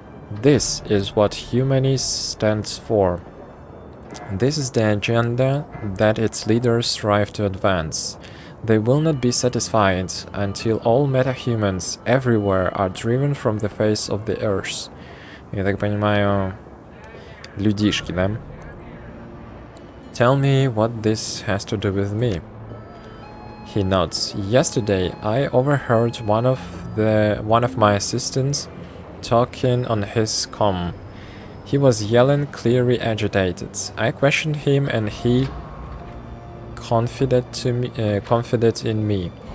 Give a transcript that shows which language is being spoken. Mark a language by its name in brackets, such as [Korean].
[English] This is what Humanis stands for. This is the agenda that its leaders strive to advance. They will not be satisfied until all metahumans everywhere are driven from the face of the earth. [Russian] Я так понимаю, людишки, да? [English] Tell me what this has to do with me. He nods. Yesterday, I overheard one of my assistants talking on his comm. He was yelling, clearly agitated. I questioned him and he confided in me.